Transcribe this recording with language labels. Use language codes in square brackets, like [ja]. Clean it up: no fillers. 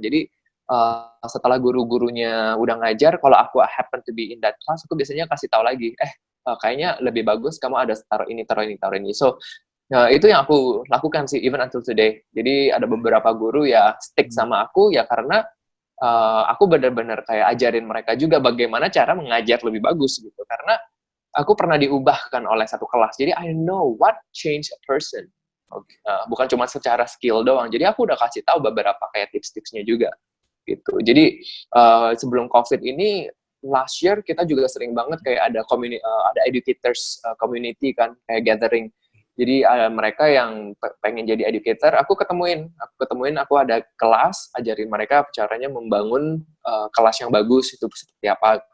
[id] Jadi setelah guru-gurunya udah ngajar, kalau aku [en] happen to be in that class, [id] aku biasanya kasih tahu lagi, kayaknya lebih bagus kamu ada taruh ini. [en] So [id] itu yang aku lakukan sih [en] even until today. [id] Jadi ada beberapa guru ya stick sama aku ya karena aku benar-benar kayak ajarin mereka juga bagaimana cara mengajar lebih bagus gitu. Karena aku pernah diubahkan oleh satu kelas. Jadi [en] I know what change a person. [id] Bukan cuma secara skill doang. Jadi aku udah kasih tahu beberapa kayak tips-tipsnya juga. Gitu. Jadi sebelum COVID ini, [en] last year [id] kita juga sering banget kayak ada [en] educators community [id] kan, kayak gathering. Jadi mereka yang pengen jadi educator, aku ketemuin, aku ada kelas, ajarin mereka caranya membangun kelas yang bagus itu seperti apa.